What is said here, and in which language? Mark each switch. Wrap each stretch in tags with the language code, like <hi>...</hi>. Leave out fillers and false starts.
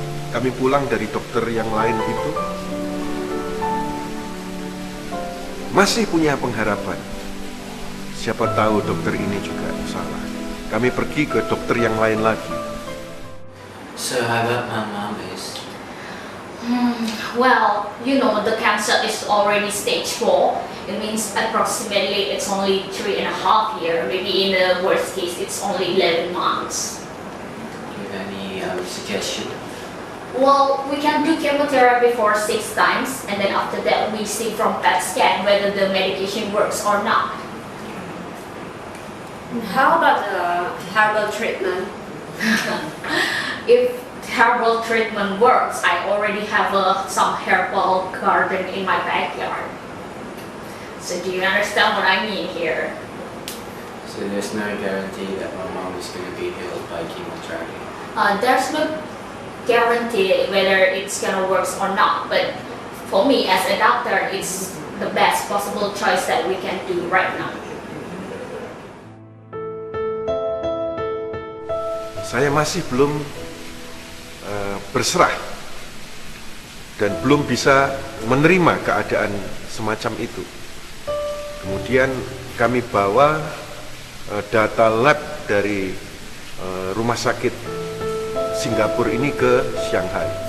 <id>Kami pulang dari dokter yang lain itu masih punya pengharapan. Siapa tahu dokter ini juga salah. Kami pergi ke dokter yang lain lagi. Sahabat Mama, Miss.</id> <en>Well, you know the cancer is already stage 4. It means approximately it's only 3.5 years. Maybe in the worst case, it's only 11 months. Do you have any suggestion? Well, we can do chemotherapy for 6 times, and then after that we see from PET scan whether the medication works or not. How about the herbal treatment? If herbal treatment works, I already have some herbal garden in my backyard. So do you understand what I mean here? So there's no guarantee that my mom is going to be healed by chemotherapy. There's no guarantee whether it's gonna work or not, but for me as a doctor, it's the best possible choice that we can do right now.</en> <id>Saya masih belum berserah dan belum bisa menerima keadaan semacam itu. Kemudian kami bawa data lab dari rumah sakit Singapura ini ke Shanghai.</id>